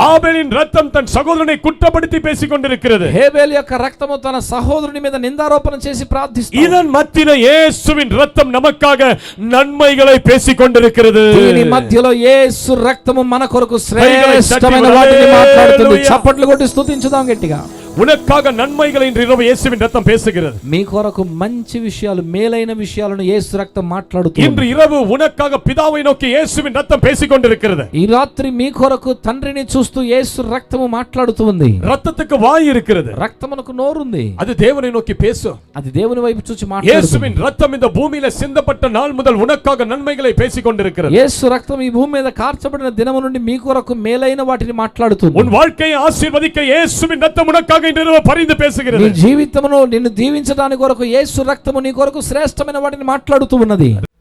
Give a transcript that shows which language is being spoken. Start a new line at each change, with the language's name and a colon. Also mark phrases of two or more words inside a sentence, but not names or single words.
Tamil: ஆபேலின் ரத்தம் தன் சகோதரனை குற்றப்படுத்தி பேசிக் கொண்டிருக்கிறது.
Telugu: హేబేలు యొక్క రక్తము తన సహోదరుని మీద నిందారోపణ చేసి ప్రార్థిస్తుంది.
Tamil: இதன் மத்தியில இயேசுவின் ரத்தம் நமக்காக நன்மைகளை பேசிக் கொண்டிருக்கிறது.
Telugu: దీని మధ్యలో యేసు రక్తము మన కొరకు శ్రేష్టమైన వాటిని మాట్లాడుతుంది. చప్పట్లు కొట్టి స్తుతించుదాం గట్టిగా.
Tamil: உனக்காக நன்மைகளை இன்று இரவு இயேசுவின் ரத்தம் பேசுகிறது.
Telugu: మీ కొరకు మంచి విషయాలు, మేలైన విషయాలను యేసు రక్తం మాట్లాడుతుంది.
Tamil: இன்று இரவு உனக்காக பிதாவை நோக்கி இயேசுவின் ரத்தம் பேசிக் கொண்டிருக்கிறது.
Telugu: ఈ రాత్రి మీ కొరకు తండ్రిని చూస్తూ యేసు రక్తము మాట్లాడుతుంది.
Tamil: ரத்தத்துக்கு வாய் இருக்கிறது,
Telugu: రక్తమునకు నోరుంది,
Tamil: அது தேவனை நோக்கி பேசும்.
Telugu: అది దేవుని వైపు చూసి మాట్లాడుతుంది.
Tamil: இயேசுவின் ரத்தம் இந்த பூமியில சிந்தப்பட்ட நாள் முதல் உனக்காக நன்மைகளை பேசிக் கொண்டிருக்கிறது.
Telugu: యేసు రక్తం ఈ భూమి మీద కార్చబడిన దినము నుండి మీ కొరకు మేలైన వాటిని మాట్లాడుతుంది.
Tamil: உன் வாழ்க்கையை ஆசీర్వదిக்க இயேசுவின் ரத்தம் உனக்காக இன்று இரவு பரிந்து பேசுகிறது.
Telugu: నీ జీవితమును నిన్ను దీవించడానికి కొరకు యేసు రక్తము నీ కొరకు శ్రేష్టమైన వాటిని మాట్లాడుతూ ఉన్నది.